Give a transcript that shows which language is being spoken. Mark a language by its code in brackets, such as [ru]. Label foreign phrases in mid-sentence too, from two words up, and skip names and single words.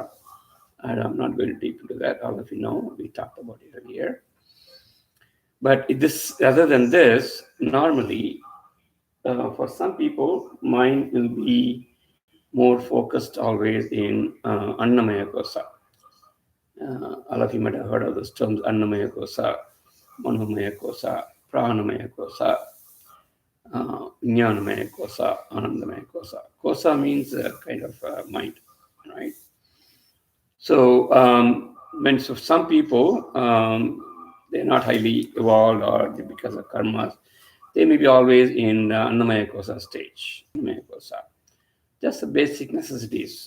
[en] And I'm not going deep into that. All of you know, we talked about it earlier. But other than this, normally, for some people, mind will be more focused always in Annamaya Kosa. All of you might have heard of those terms: Annamaya Kosa, Manomaya Kosa, Pranamaya Kosa, Vijnanamaya Kosa, Anandamaya Kosa. Kosa means a kind of mind, right? So, so some people, they're not highly evolved, or because of karmas, they may be always in Annamaya Kosa stage. Annamaya Kosa. Just the basic necessities.